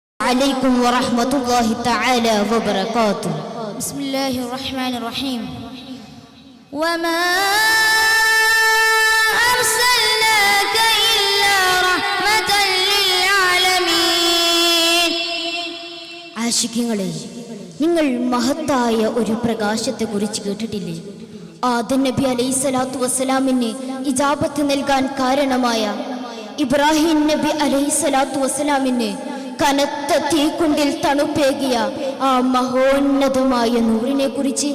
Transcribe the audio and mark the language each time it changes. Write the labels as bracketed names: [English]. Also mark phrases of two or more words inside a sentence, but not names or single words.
[Arabic] عليكم ورحمة الله تعالى وبركاته. بسم الله الرحمن الرحيم. وما أرسلناك إلا رحمة للعالمين. [Malayalam] ആശിഖ്യങ്ങളെ, നിങ്ങൾ മഹത്തായ ഒരു പ്രകാശത്തെ കുറിച്ച് കേട്ടിട്ടില്ലേ? ആദം നബി [Arabic] عليه الصلاة والسلام [Malayalam] ഇജാബത്ത് നൽകാൻ കാരണമായ ഇബ്രാഹിം നബി [Arabic] عليه الصلاة والسلام [Malayalam] കനത്ത തീക്കുണ്ടിൽ തണുപ്പേകിയ ആ മഹോന്നതമായ നൂറിനെ കുറിച്ച്.